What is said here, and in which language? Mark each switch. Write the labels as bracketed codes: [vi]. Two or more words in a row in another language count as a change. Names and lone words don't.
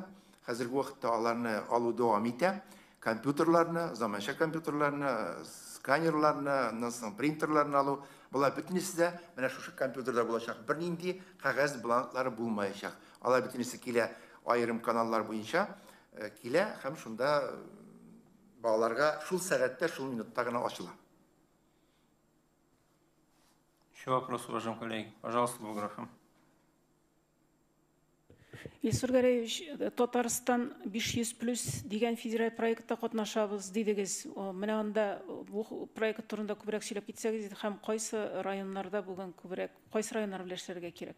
[tt] Хәзерге вакытта аларны алу дәвам итә. Компьютерларны, заманча компьютерларны, сканерларны, принтерларны алу. Булар бөтенесе дә менә шушы компьютерда булачак. Бернинди кагаз бланклары булмаячак. Алар бөтенесе килә айрым каналлар буенча килә һәм шунда балаларга шул сәгатьтә, шул минутта гына ачыла. [ru] Еще вопрос, уважаемые коллеги. Пожалуйста, Булграфом. [tt] Илсур Гараевич, Татарстан 500+ дигән федераль проектта катнашабыз дидегез. Менә анда бу проект турында күбрәк сөйләп китсәгез, һәм кайсы районнарда булган күбрәк, кайсы районнар белән эшләргә кирәк?